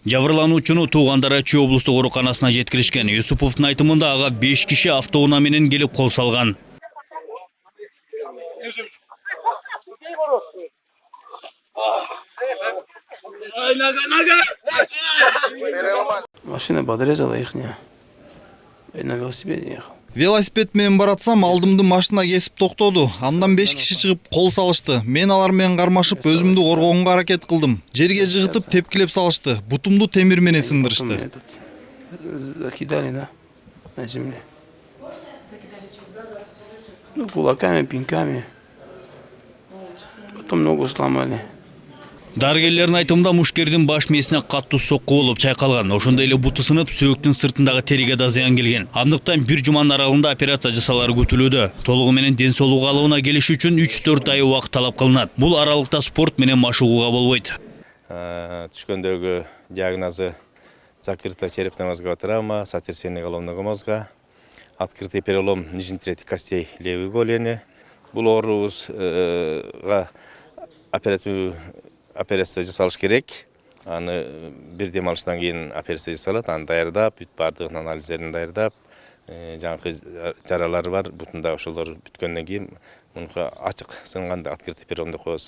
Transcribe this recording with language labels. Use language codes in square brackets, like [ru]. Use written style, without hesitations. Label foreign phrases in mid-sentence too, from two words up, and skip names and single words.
[ky] Жабырлануучуну туугандары Чүй облустук ооруканасына жеткиришкен. Юсуповдун айтымында ага 5 киши автоунаа менен келип кол салган. [ru] Машина подрезала ихняя. Я на велосипеде ехал. [ky] Велосипед менен баратсам, алдымды машина кесип токтоду. Андан 5 киши чыгып кол салышты. Мен алар менен кармашып өзүмдү коргоонго аракет кылдым. Жерге жыгытып тепкилеп салышты. Бутумду темир менен сындырышты. [ru] Закидали, да, на земле. Ну, кулаками, пинками. Потом ногу сломали. [ky] Дарыгерлердин айтымында мушкердин баш мээсине каттуу сокку болуп чайкалган. Ошондой эле буту сынып, сөөктүн сыртындагы териге да зыян келген. Андыктан бир жуманын аралыгында операция жасалары күтүлүүдө. Толугу менен ден соолугу алыбына келиш үчүн 3-4 ай убакыт талап кылынат. Бул аралыкта спорт менен машыгууга болбойт. Түшкөндөгү диагнозу [ru] закрытая черепно-мозговая травма, сотрясение головного мозга, открытый перелом нижней трети костей левой голени. [ky] Бул оорубузга операция жасалыш керек. Аны бир дем алыштан кийин операция жасалат. Аны даярдап, бүт бардыгын анализдерин даярдап, жаңы жаралары бар, бутунда ошолор бүткөндөн кийин мунга ачык сынганда [ru] открытый перелом [ky] деп коебуз.